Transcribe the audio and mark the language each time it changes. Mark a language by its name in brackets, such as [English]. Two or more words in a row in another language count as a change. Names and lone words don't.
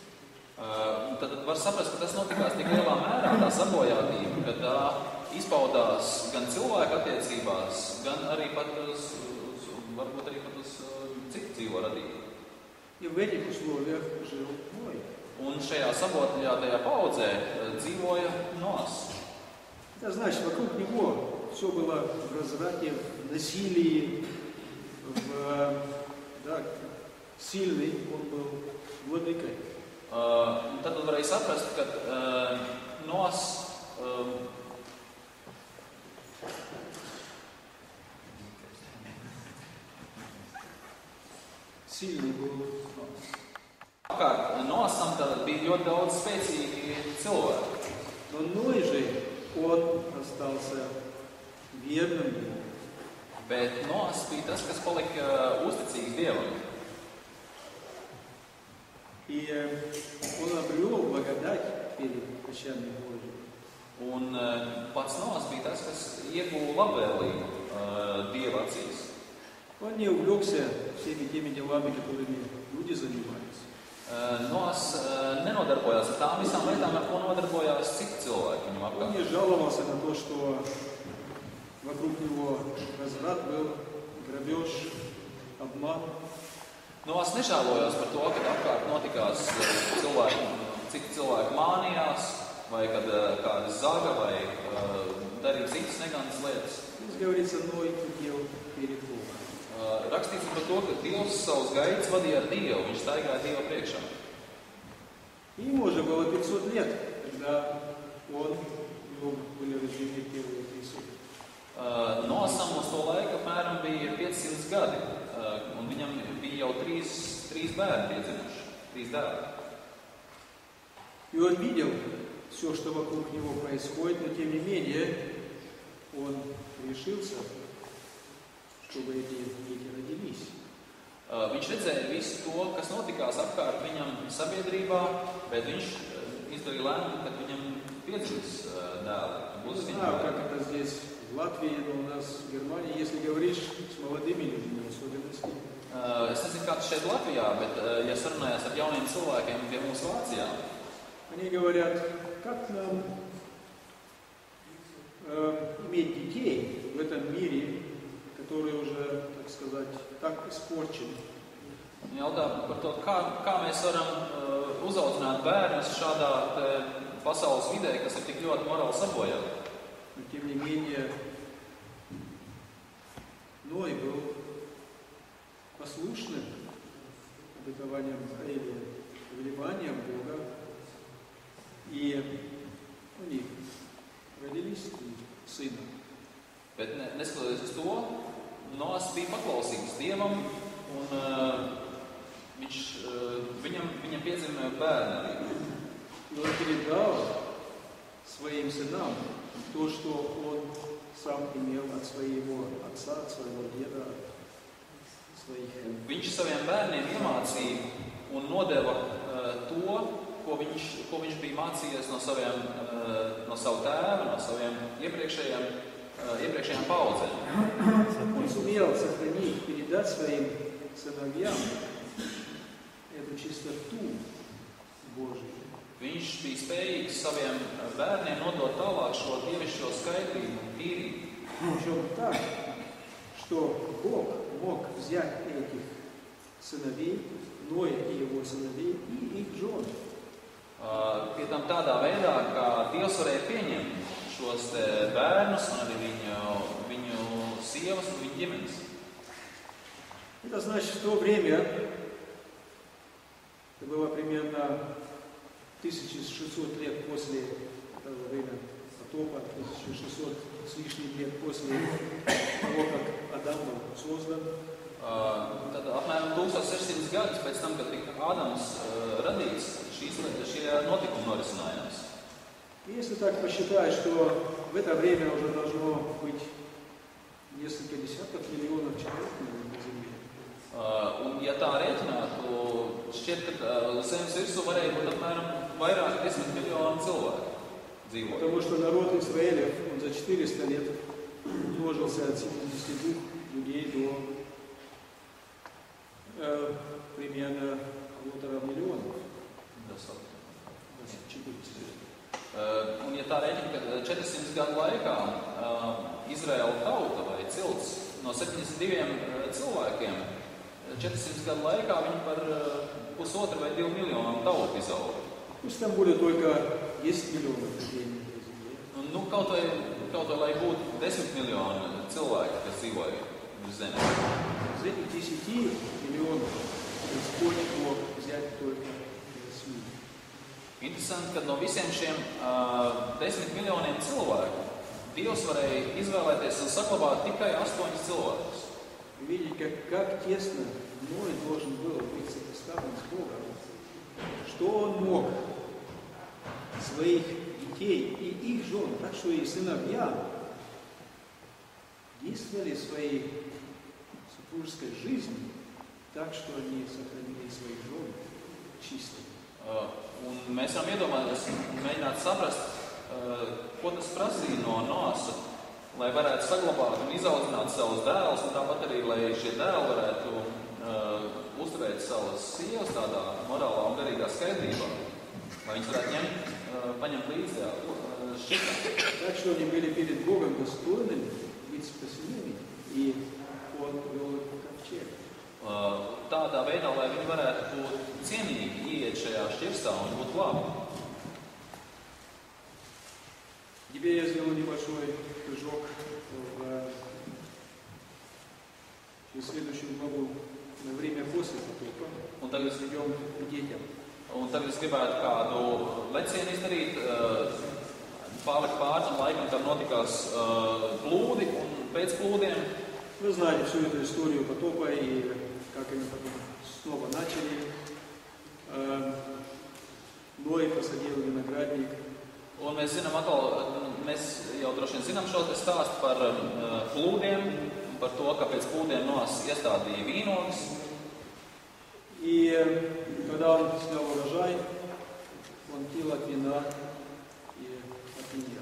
[Latvian] Tad var saprast, ka tas notikās tik lielā mērā, tā sabojātība, ka tā izpaudās gan cilvēku attiecībās, gan arī pat varbūt arī pat uz citu dzīvo radību. [Russian] И в этих условиях жил Ной. [Latvian] Un šajā sabojātajā paudzē dzīvoja Noas. [Russian] Это значит, вокруг него все было в разврате, в насилии, сильный он был владыкой. [Latvian] Tad varēja saprast, ka Noas [Russian] Сильный был. [Latvian] apkārt Noasam tad bija ļoti daudz spēcīgi cilvēki. [Russian] Но Ной же, он остался верным Богу. [Latvian] Bet Noas bija tas, kas palika uzticīgs Dievam. [Russian] И он обрел благодать перед очами Божьими. [Latvian] Un pats Noas bija tas, kas ieguva labvēlību Dieva acīs. [Russian] Он не увлекся всеми теми делами, которыми люди занимались. [Latvian] Noas nenodarbojās ar tām visām lietām, ar ko nodarbojās citi cilvēki viņam [Russian] Он [Latvian] apkārt. [Russian] не жаловался на то, что вокруг него разврат был, грабеж, обман. [Latvian] Noas nežēlojās par to, kad apkārt notikās citi cilvēki mānījās, vai kad kāda zaga, vai darīja citas neganas lietas. [Russian] Здесь говорится, Ной хотел перед Богом. [Latvian] Rakstīts par to, ka Dievs savus gaitas vadīja ar Dievu, viņš staigāja Dieva priekšā. [Russian] Ему уже было 500 лет, когда у него были рождены первые три сына. [Latvian] Noasam uz to laiku apmēram bija 500 gadi, un viņam bija jau trīs bērni piedzimuši, 3 dēli. [Russian] И он видел все, что вокруг него происходит, но тем не менее он решился, чтобы эти дети родились. [Latvian] Viņš redzēja visu to, kas notikās apkārt viņam sabiedrībā, bet viņš izdarīja lēmumu, ka viņam piedzimis dēli. [Russian] Не знаю, как это здесь в Латвии, но у нас в Германии, если говоришь с молодыми людьми, в особенности, [Latvian] Es nezinu, kā tas šeit Latvijā, bet ja sarunājās ar jauniem cilvēkiem pie mums Vācijā, [Russian] они говорят, как нам иметь детей в этом мире, который уже, так сказать, так испорчен. [Latvian] jautā par to, kā mēs varam uzaudzināt bērnus šādā pasaules vidē, kas ir tik ļoti morāli sabojāta. [Russian] Но тем не менее, Ной был послушным обетованием или повелеванием Бога, и у них родились 3 сына. [Latvian] Bet neskatoties uz to, Noas bija paklausīgs Dievam, un viņam piedzima bērni arī. [Russian] И он передал своим сынам то, что он сам имел от своего отца, от своего деда, от своих. [Latvian] Viņš saviem bērniem iemācīja un nodeva to, ko viņš bija mācījies no savu tēva, no saviem iepriekšējām paudzēm. [Russian] Он сумел сохранить, передать своим сыновьям эту чистоту Божию. [Latvian] Viņš bija spējīgs saviem bērniem nodot tālāk šo dievišķo skaidrību un tīrību. [Russian] Причем так, что Бог мог взять этих сыновей, Ноя и его сыновей, и их жен. [Latvian] Pie tam tādā veidā, ka Dievs varēja pieņemt šos te bērnus un arī viņu sievas un viņu ģimenes. [Russian] Это значит, в то время, это было примерно 1600 лет после этого времени потопа, 1600 с лишним лет после того, как Адам был создан. [Latvian] Tad apmēram 1600 gadus pēc tam, kad tika Ādams radīts, šie notikumi norisinājās. [Russian] Если так посчитать, что в это время уже должно быть несколько десятков миллионов человек на Земле. [Latvian] Un ja tā rēķinātu, šķiet, ka zemes virsū varēja būt apmēram vairāk 10 miljonu cilvēku dzīvot. [Russian] Потому что народ Израиля, он за 400 лет умножился от 72 людей до примерно 1,5 миллиона. [Latvian] Un ja tā rēķina, ka 400 gadu laikā Izraēla tauta vai cilts no 72 cilvēkiem, 400 gadu laikā viņi par 1,5 vai 2 miljonām tautu izauga. [Russian] Пусть там будет только 10 миллионов людей. [Latvian] Nu, kaut vai lai būtu 10 miljoni cilvēki, kas dzīvoja uz zemes. [Russian] Из этих 10 миллионов Господь мог взять только 8. [Latvian] Interesanti, ka no visiem šiem 10 miljoniem cilvēku Dievs varēja izvēlēties un saglabāt tikai 8 cilvēkus. [Russian] Вы видите, как тесно Ной должен был быть сопоставлен с Богом. Что он мог своих детей и их жен, так что и сыновья действовали в своей супружеской жизни так, что они сохранили своих жен чистыми. [Latvian] Un mēs varam iedomāties, mēģināt saprast, ko tas prasīja no Noasa, lai varētu saglabāt un izaudzināt savus dēlus, un tāpat arī, lai šie dēli varētu uzturēt savas sievas tādā morālā un garīgā skaidrībā, lai viņas varētu paņemt līdzi šitā. [Russian] Так что они были перед Богом достойными быть спасенными, и Он вел их в ковчег. [Latvian] Tādā veidā, lai viņi varētu būt cienīgi ieiet šajā šķirstā un būt labi. [Russian] Теперь я сделаю небольшой прыжок в следующую главу на время после потопа. [Latvian] Un tagad [Russian] Идем к детям. [Latvian] Es gribētu kādu lecienu izdarīt, pārlikt pāri tam laikam, kad notikās plūdi un pēc plūdiem. [Russian] Вы знаете всю эту историю потопа и как они потом снова начали. Ной посадил виноградник. [Latvian] Un mēs zinām atkal, mēs jau droši vien zinām šo stāstu par plūdiem, par to, ka pēc plūdiem Noas iestādīja vīnogas. [Russian] И когда он снял урожай, он пил от вина и от винья.